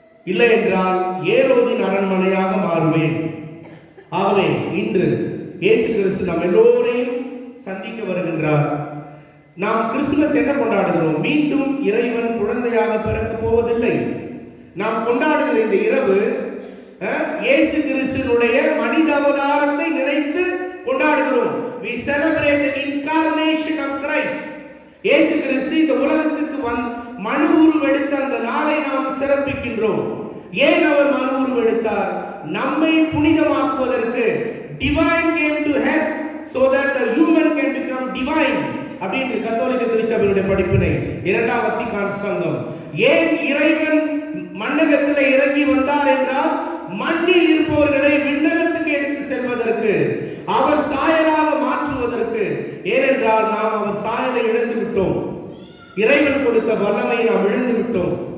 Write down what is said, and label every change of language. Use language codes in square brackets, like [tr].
[ta] இல்லை என்றால் ஏரோதின் அரண்மனையாக மாறுவேன். ஆகவே இன்று இயேசு கிறிஸ்து நாம் எல்லோரையும் சந்திக்க வருகின்றார். நாம் கிறிஸ்துமஸ் என்ன கொண்டாடுகிறோம்? மீண்டும் இறைவன் குழந்தையாக பிறக்க போவதில்லை. நாம் கொண்டாடுகிற இந்த இரவு இயேசு கிறிஸ்துவினுடைய மனித அவதாரத்தை நினைத்து கொண்டாடுகிறோம். [en] We celebrate the incarnation of Christ. [ta] இயேசு கிறிஸ்து இந்த உலகத்துக்கு மனு உருவெடுத்த அந்த நாளை நாம் சிறப்பிக்கின்றோம். ஏன் அவர் மனு உருவெடுத்தார்? நம்மை புனிதமாக்குவதற்கு. [en] Divine came to help so that the human can become divine. [ta] அப்படின்னு கத்தோலிக்க திருச்சபையுடைய படிப்பினை, இரண்டாம் வத்திக்கான் சங்கம். ஏன் இறைவன் மண்ணகத்தில் இறங்கி வந்தார் என்றால், மண்ணில் இருப்பவர்களை விண்ணகத்துக்கு எடுத்து செல்வதற்கு, அவர் சாயலாக மாற்றுவதற்கு. ஏனென்றால் நாம் அவர் சாயலை இழந்து விட்டோம். இறைவன் கொடுத்த வல்லமையை நாம் இழந்து விட்டோம்.